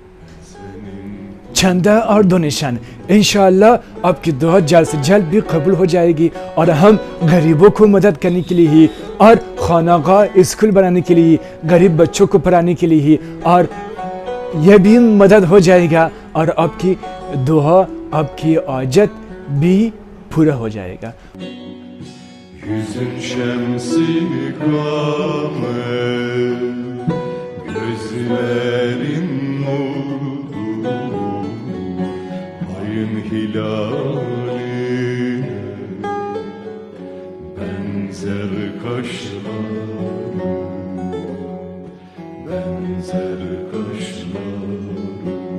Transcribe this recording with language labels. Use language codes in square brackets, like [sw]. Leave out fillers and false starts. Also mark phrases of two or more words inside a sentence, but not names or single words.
[ur] چندہ اور ڈونیشن انشاءاللہ آپ کی دعا جلد سے جلد بھی قبول ہو جائے گی اور ہم غریبوں کو مدد کرنے کے لیے اور خانقاہ اسکول بنانے کے لیے، غریب بچوں کو پڑھانے کے لیے، اور یہ بھی مدد ہو جائے گا اور آپ کی دعا، آپ کی حاجت بھی پورا ہو جائے گا. [tr] Yüzün şemsi kamer, gözlerin nurdu, ayın hilaline benzer kaşlarım, benzer kaşlarım.